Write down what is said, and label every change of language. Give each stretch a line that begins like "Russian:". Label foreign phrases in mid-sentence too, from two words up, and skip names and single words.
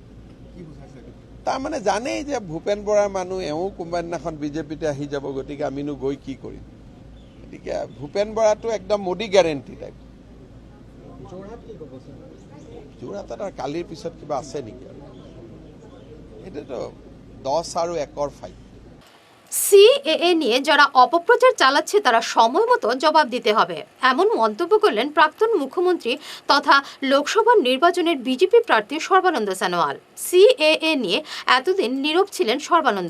Assamese: তাৰমানে জানেই যে ভূপেন বৰাৰ মানুহ, এওঁ কোনোবা দিনাখন বিজেপিতে আহি যাব, গতিকে আমিনো গৈ কি কৰিম। গতিকে ভূপেন বৰাটো একদম মোদী
English: guarantee type.
Assamese: যোৰহাটত আর কালির পিছত কিবা আছে নেকি? এটাতো 10 আর 1-র ফাইট।
Bangla: সিএএ নিয়ে যারা অপপ্রচার চালাচ্ছে তারা সময় মতো জবাব দিতে হবে, এমন মন্তব্য করলেন প্রাক্তন মুখ্যমন্ত্রী তথা লোকসভা নির্বাচনের বিজেপি প্রার্থী সর্বানন্দ সোনোয়াল। সিএএ নিয়ে এতদিন নীরব ছিলেন সর্বানন্দ।